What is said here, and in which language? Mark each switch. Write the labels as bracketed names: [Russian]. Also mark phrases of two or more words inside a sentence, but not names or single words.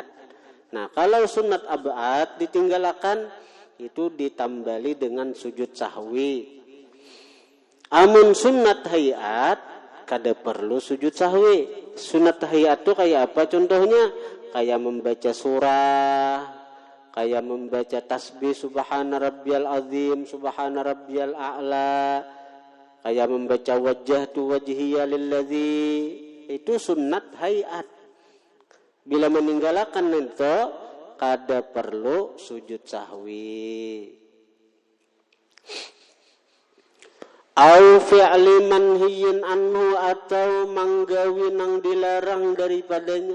[Banjar] Nah, kalau sunat ab'ad ditinggalkan, itu ditambali dengan sujud sahwi. Amun sunat hayat, kada perlu sujud sahwi. Sunat hayat itu kayak apa contohnya? Kayak membaca surah, kayak membaca tasbih [Arabic] سبحان ربي العظيم, سبحان ربي الأعلى, [Banjar] kayak membaca [Arabic] وجهت وجهي للذي, [Banjar] itu sunnat hayat. Bila meninggalkan itu kada perlu sujud sahwi. [Arabic] أو فعل منهي عنه, [Banjar] atau manggawi nang dilarang daripadanya.